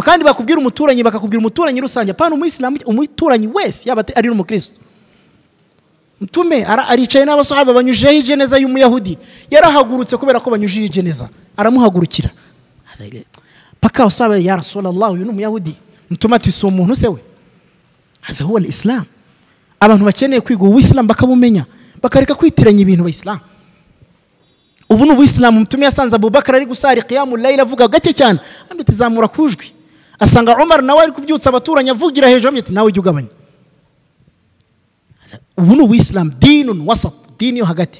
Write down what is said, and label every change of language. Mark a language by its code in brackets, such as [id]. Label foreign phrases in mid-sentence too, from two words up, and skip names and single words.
[rw] kandi bakubwira umuturanyi, bakakubwira umuturanyi rusange, apana umuyisilamu, umuturanyi wese yaba ari n'umukristo. mtume aricaye n'abasahaba banyujijeho ijeneza y'umuyahudi, yarahagurutse kubera ko banyujijeho ijeneza, aramuhagurukira paka wasaba ya Rasulullah, uyu ni umuyahudi. mtume ati si umuntu se we? [ar] هذا هو الإسلام. [rw] abantu bakeneye kwiga ubuislamu bakabumenya, bakareka kwitiranya ibintu bayisilamu. ubu ni ubuislamu. mtume yasanze Abubakar ari gusari [ar] قيام الليل [rw] avuga gake cyane, amutizamura kujwi. asanga Umar nawe ari kubyutsa abaturanyi avugira hejuru, ati nawe ujye ugabanya. ubu ni ubuislamu, [ar] دين وسط, [rw] dini yo hagati.